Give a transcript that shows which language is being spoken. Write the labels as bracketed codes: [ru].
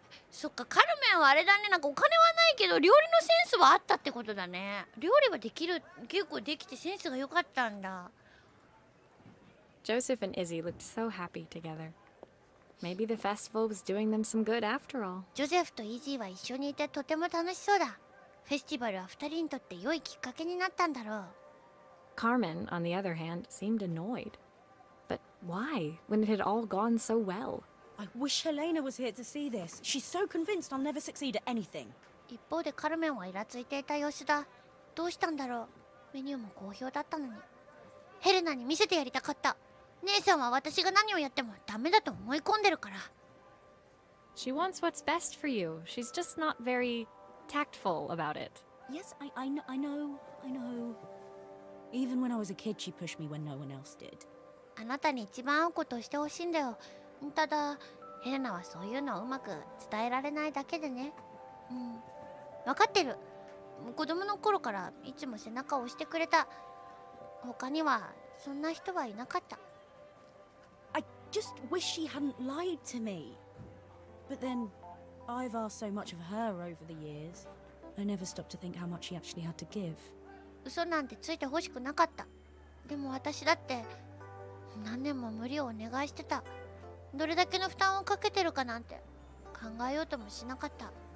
[ja] そっか、カルメンはあれだね。なんかお金はないけど料理のセンスはあったってことだね。料理はできる、結構できてセンスが良かったんだ。 [en] Joseph and Izzy looked so happy together. Maybe the festival was doing them some good after all. [ja] ジョゼフとイジーは一緒にいてとても楽しそうだ。フェスティバルは2人にとって良いきっかけになったんだろう。 [en] Carmen, on the other hand, seemed annoyed. But why, when it had all gone so well? I wish Helena was here to see this. She's so convinced I'll never succeed at anything. [ja] 一方でカルメンはイラついていた様子だ。どうしたんだろう。メニューも好評だったのに。ヘレナに見せてやりたかった。姉さんは私が何をやってもダメだと思い込んでるから。 [en] She wants what's best for you. She's just not very tactful about it. Yes, I know. Even when I was a kid, she pushed me when no one else did. [ja] あなたに一番合うことをしてほしいんだよ。ただ、ヘレナはそういうのをうまく伝えられないだけでね。分かってる。子供の頃からいつも背中を押してくれた。他にはそんな人はいなかった。 [en] I just wish she hadn't lied to me. But then, I've asked so much of her over the years. I never stopped to think how much she actually had to give. [ja] 嘘なんてついてほしくなかった。でも私だって何年も無理をお願いしてた。どれだけの負担をかけてるかなんて考えようともしなかった。